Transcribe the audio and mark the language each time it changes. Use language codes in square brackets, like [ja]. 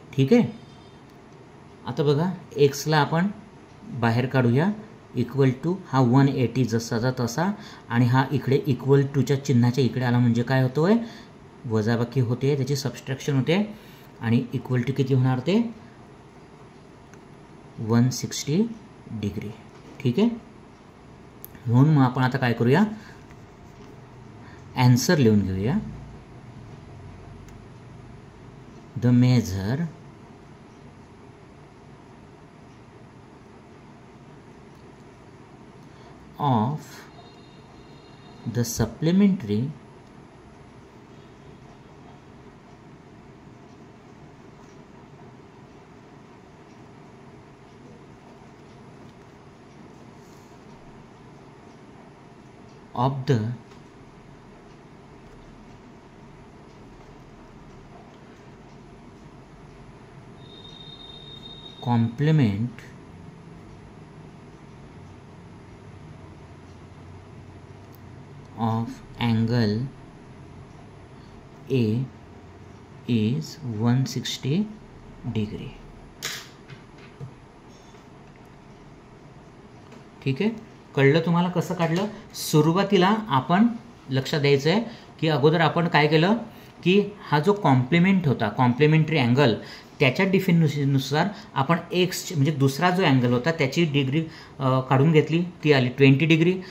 [mr] ठीक आहे, आता बघा एक्सला आपण बाहेर काढूया, इक्वल टू हा 180 जसाचा तसा, आणि हा इकडे इक्वल टूच्या चिन्हाच्या इकडे आला म्हणजे काय होतोय, वजाबाकी होते, त्याची सबस्ट्रॅक्शन होते, आणि इक्वल टू किती होणार ते 160 डिग्री. ठीक आहे, म्हणून मग आपण आता काय करूया, आन्सर लिहून घेऊया. [en] The measure of the supplementary of the complement of angle A is 160 degree. [mr] ठीक आहे, कळलं तुम्हाला कसं काढलं. सुरुवातीला आपण लक्षात द्यायचं आहे की अगोदर आपण काय केलं की हा जो कॉम्प्लिमेंट होता, कॉम्प्लिमेंटरी अँगल, त्याच्या डिफिनेशननुसार आपण एक्स म्हणजे दुसरा जो अँगल होता त्याची डिग्री काढून घेतली, ती आली 20 डिग्री.